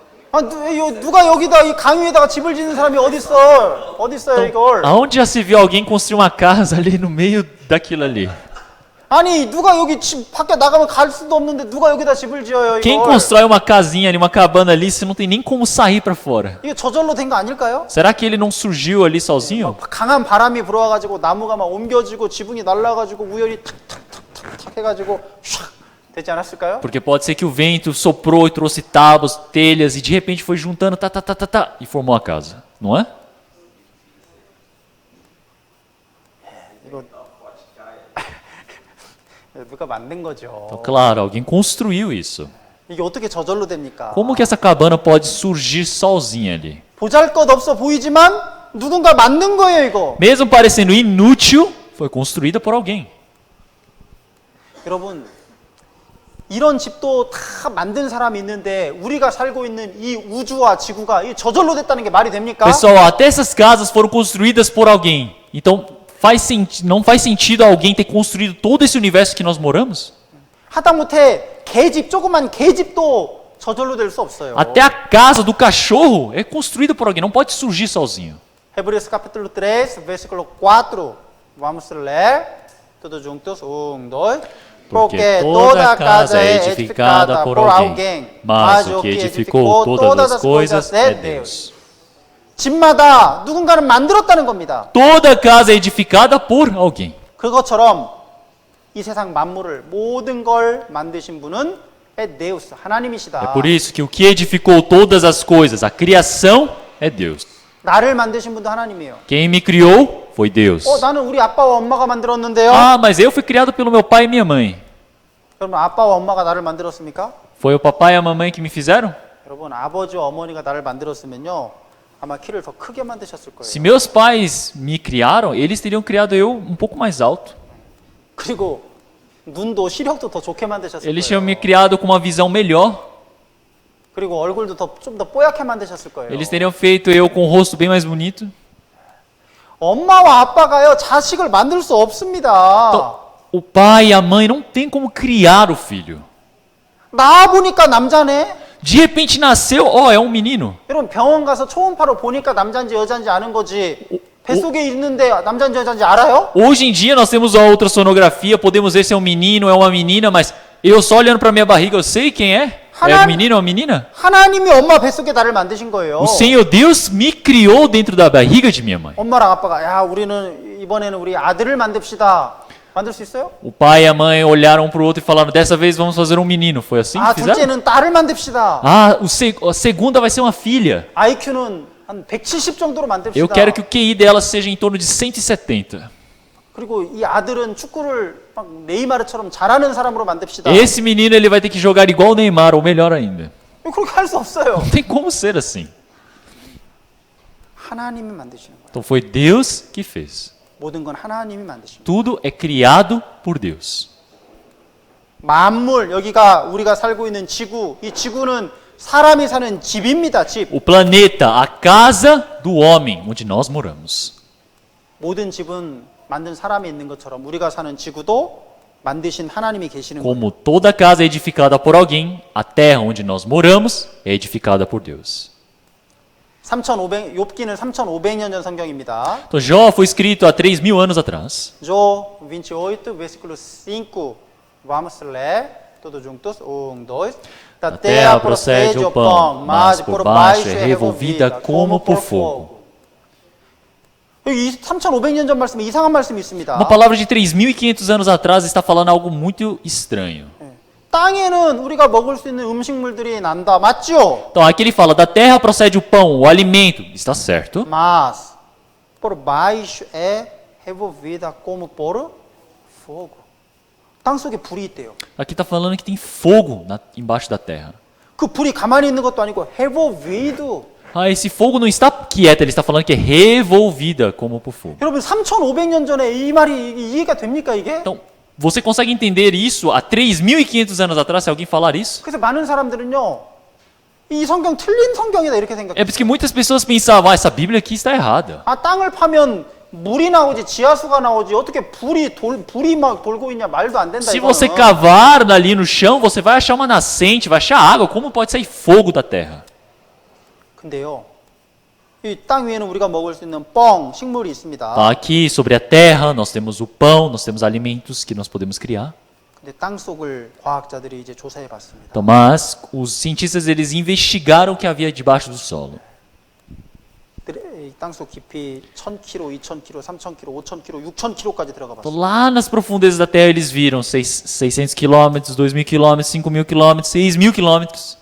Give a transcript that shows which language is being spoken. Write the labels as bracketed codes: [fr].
[ko] 아, 누가 여기다 이 강 위에다가 집을 짓는 사람이 어디 있어요 이걸? [pt] Aonde já se viu alguém construir uma casa ali no meio daquilo ali? [ko] 아니 누가 여기 집 밖에 나가면 갈 수도 없는데 누가 여기다 집을 지어요 이걸? [pt] Quem constrói uma casinha ali, uma cabana ali, se não tem nem como sair para fora? [ko] 이게 저절로 된 거 아닐까요? [pt] Será que ele não surgiu ali sozinho? [ko] 강한 바람이 불어와가지고 나무가 막 옮겨지고 지붕이 날아가지고 우연히 탁탁탁탁탁 해가지고 샥 되지 않았을까요? [pt] Porque pode ser que o vento soprou e trouxe tábuas, telhas e de repente foi juntando e formou a casa, não é? [ko] 이거 누가 만든 거죠. [pt] Então, claro, alguém construiu isso. [ko] 이게 어떻게 저절로 됩니까? [pt] Como que essa cabana pode surgir sozinha ali? [ko] 보잘것없어 보이지만 누군가 만든 거예요 이거. [pt] Mesmo parecendo inútil, foi construída por alguém. [ko] 여러분 이런 집도 다 만든 사람이 있는데 우리가 살고 있는 이 우주와 지구가 이 저절로 됐다는 게 말이 됩니까? [pt] Pessoal, até essas casas foram construídas por alguém. Então, não faz sentido alguém ter construído todo esse universo que nós moramos? [ko] 하다못해 개집, 조그만 개집도 저절로 될 수 없어요. [pt] Até a casa do cachorro é construída por alguém, não pode surgir sozinho. Hebreos capítulo 3, versículo 4. Vamos ler. Todos juntos. 1, 2. Porque toda casa é edificada por alguém, mas o que edificou todas as coisas é Deus. [ko] 집마다 누군가는 만들었다는 겁니다. [pt] Toda casa é edificada por alguém. [ko] 그것처럼 이 세상 만물을 모든 걸 만드신 분은 데우스, 하나님이시다. [pt] É por isso que o que edificou todas as coisas, a criação, é Deus. [ko] 나를 만드신 분도 하나님이에요. [pt] Quem me criou foi Deus. [ko] 나는 우리 아빠와 엄마가 만들었는데요. [pt] Ah, mas eu fui criado pelo meu pai e minha mãe. [ko] 여러분 아빠와 엄마가 나를 만들었습니까? [pt] Foi o papai e a mamãe que me fizeram? [ko] 여러분 아버지와 어머니가 나를 만들었으면요. 아마 키를 더 크게 만드셨을 거예요. [pt] Se meus pais me criaram, eles teriam criado eu um pouco mais alto. [ko] 그리고 눈도 시력도 더 좋게 만드셨을 [pt] Eles [ko] 거예요. [pt] tinham me criado com uma visão melhor. [ko] 그리고 얼굴도 좀 더 뽀얗게 만드셨을 거예요. [pt] Eles teriam feito eu com o rosto bem mais bonito. [ko] 엄마와 아빠가요 자식을 만들 수 없습니다. [pt] Então, o pai e a mãe não tem como criar o filho. [ko] 나 보니까 남자네. [pt] De repente nasceu, é um menino. [ko] 여러분 병원 가서 초음파로 보니까 남자인지 여자인지 아는 거지. 뱃속에 있는데 남자인지 여자인지 알아요? [pt] Hoje em dia nós temos a ultrassonografia, podemos ver se é um menino, é uma menina, mas eu só olhando para minha barriga eu sei quem é. É um menino ou uma menina? [ko] 하나님이 엄마 뱃속에 나를 만드신 거예요. [pt] O Senhor Deus me criou dentro da barriga de minha mãe. [ko] 엄마랑 아빠가 야 우리는 이번에는 우리 아들을 만듭시다. 만들 수 있어요? [pt] O pai e a mãe olharam um para o outro e falaram: dessa vez vamos fazer um menino. Foi assim que fizeram? [ko] 둘째는 딸을 만듭시다. [pt] A segunda vai ser uma filha. [ko] IQ는 한 170 정도로 만듭시다. [pt] Eu quero que o QI dela seja em torno de 170. [ko] 그리고 이 아들은 축구를 막 네이마르처럼 잘하는 사람으로 만듭시다. [pt] Esse menino ele vai ter que jogar igual o Neymar ou melhor ainda. [ko] 그렇게 할 수 없어요. [pt] Não tem como ser assim. [ko] 하나님이 만드시는 거예요. [pt] Então foi Deus que fez. [ko] 모든 건 하나님이 만드신 거예요. [pt] Tudo é criado por Deus. [ko] 만물 여기가 우리가 살고 있는 지구, 이 지구는 사람이 사는 집입니다. 집. [pt] O planeta, a casa do homem, onde nós moramos. [ko] 모든 집은 만든 사람이 있는 것처럼 우리가 사는 지구도 만드신 하나님이 계시는 거예요. [pt] Como toda casa é edificada por alguém, a terra onde nós moramos é edificada por Deus. [ko] 3,500 욥기는 3,500년 전 성경입니다. [pt] Então Jó foi escrito há 3.000 anos atrás. Jó 28, versículo 5. Vamos ler todos juntos. 1, 2. Da terra procede o pão, mas por baixo é revolvida como por fogo. [ko] 여기 3,500년 전 말씀에 이상한 말씀이 있습니다. [pt] Uma palavra de 3.500 anos atrás está falando algo muito estranho. [ko] 땅에는 우리가 먹을 수 있는 음식물들이 난다. 맞죠? [pt] Então aqui ele fala, da terra procede o pão, o alimento. Está certo. Mas por baixo é revolvida como por fogo. [ko] 땅 속에 불이 있대요. [pt] Aqui está falando que tem fogo embaixo da terra. [ko] 그 불이 가만히 있는 것도 아니고 revolvido. [pt] Esse fogo não está quieto, ele está falando que é revolvida como por fogo. [ko] 여러분 3,500년 전에 이 말이 이해가 됩니까 이게? [pt] Então, você consegue entender isso há 3.500 anos atrás, se alguém falar isso? [ko] 그래서 많은 사람들은요. 이 성경 틀린 성경이다 이렇게 생각해요. [pt] É porque muitas pessoas pensavam, essa Bíblia aqui está errada. [ko] 땅을 파면 물이 나오지 지하수가 나오지 어떻게 불이 막 돌고 있냐 말도 안 된다 [pt] Se [ko] 이거는. [pt] você cavar ali no chão, você vai achar uma nascente, vai achar água. Como pode sair fogo da terra? [ko] 근데요. 이 땅 위에는 우리가 먹을 수 있는 뻥, 식물이 있습니다. [pt] Aqui sobre a terra nós temos o pão, nós temos alimentos que nós podemos criar. [ko] 근데 땅 속을 과학자들이 이제 조사해 봤습니다. [pt] Então, mas os cientistas eles investigaram o que havia debaixo do solo. [ko] 땅 속 깊이 1,000km, 2,000km, 3,000km, 5,000km, 6,000km까지 들어가 [pt] Então, [ko] 봤어요. [pt] lá nas profundezas da terra eles viram 600 quilômetros, 2.000 quilômetros, 5.000 quilômetros, 6.000 quilômetros.